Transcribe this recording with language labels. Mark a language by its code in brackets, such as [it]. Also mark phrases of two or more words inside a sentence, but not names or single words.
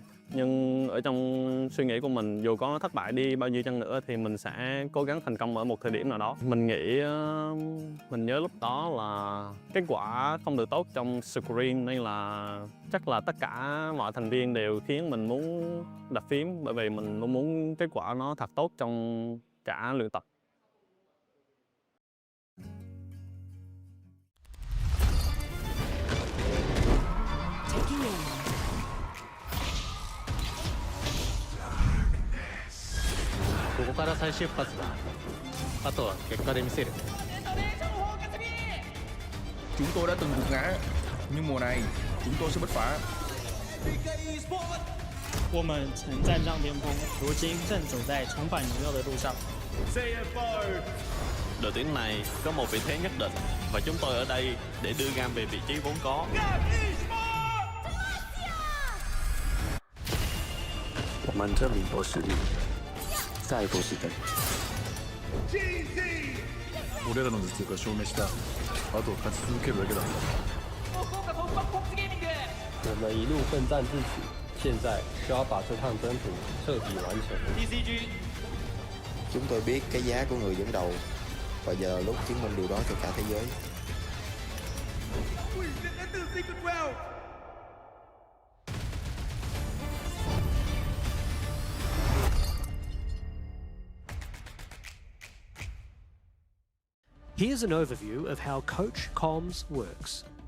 [vi] Nhưng ở trong suy nghĩ của mình, dù có thất bại đi bao nhiêu chăng nữa thì mình sẽ cố gắng thành công ở một thời điểm nào đó. Mình nghĩ mình nhớ lúc đó là kết quả không được tốt trong screen, nên là chắc là tất cả mọi thành viên đều khiến mình muốn đập phím, bởi vì mình muốn kết quả nó thật tốt trong cả luyện tập. [en] Taking aim. [ja] ここから再出発だ。あとは結果で見せる。 [vi] Chúng tôi đã từng gục ngã, nhưng mùa này chúng tôi sẽ bứt phá. [zh] 我们曾站上巅峰，如今正走在重返荣耀的路上。 CFO. [vi] Đội tuyển này có một vị thế nhất định và chúng tôi ở đây để đưa Gam về vị trí vốn có. [zh] 我们这里有实力，再不是等。 [ja] 俺らの実力が証明した。あと勝ち続けるだけだ。 [zh] 我们一路奋战至此，现在需要把这趟征途彻底完成。 DCG [vi] Chúng tôi biết cái giá của người dẫn đầu, và giờ lúc chứng minh điều đó cho cả thế giới. [en] Here's an overview of how Coach Comms works.